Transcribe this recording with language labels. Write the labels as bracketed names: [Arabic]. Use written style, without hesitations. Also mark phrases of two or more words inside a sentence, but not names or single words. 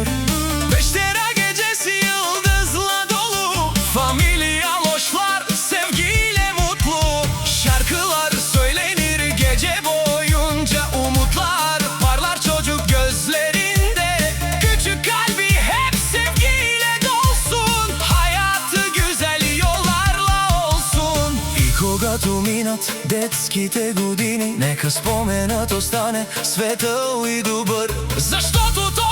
[Turkish] Peştera gecesi yıldızla dolu, familia Moşlar sevgiyle mutlu. Şarkılar söylenir gece boyunca, umutlar parlar çocuk gözlerinde. Küçük kalbi hep sevgiyle dolsun, hayatı güzel yollarla olsun. [Bulgarian] И когато минат детските години, нека споменът остане светъл и добър, защото